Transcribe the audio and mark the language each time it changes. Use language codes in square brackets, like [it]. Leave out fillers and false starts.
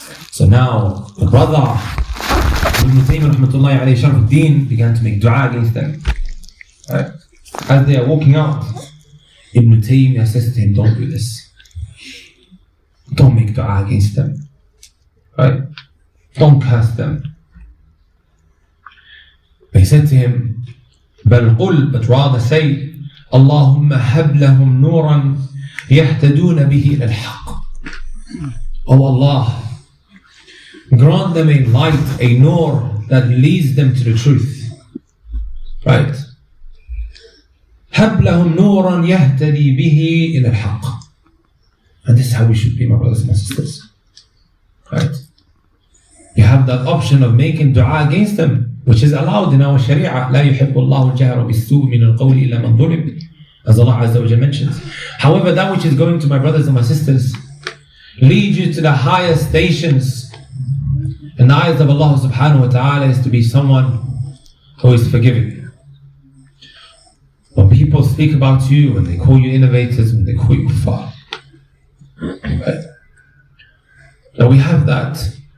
[en] So now the brother Ibn Taymiyah rahmatullahi alayhi Sharafuddin began to make dua against them. Right? As they are walking out, Ibn Taymiyah says to him, don't do this. Don't make dua against them. Right? Don't curse them. But he said to him, [ar] بل قل, [en] but rather say, [ar] اللهم هب لهم نورا يهتدون به إلى الحق. [en] Oh Allah, grant them a light, a nur that leads them to the truth. Right? [ar] هب لهم نورا يهتدي به إلى الحق. [en] And this is how we should be, my brothers and my sisters. Right? You have that option of making dua against them, which is allowed in our Sharia. [ar] لا يحب الله الجهر بالسوء من القول إلا من ظلم, [en] as Allah Azza wa Jal mentions. However, that which is going to my brothers and my sisters lead you to the higher stations in the eyes of Allah subhanahu wa ta'ala is to be someone who is forgiving. When people speak about you, when they call you innovators, when they call you kuffar, right? Now we have that.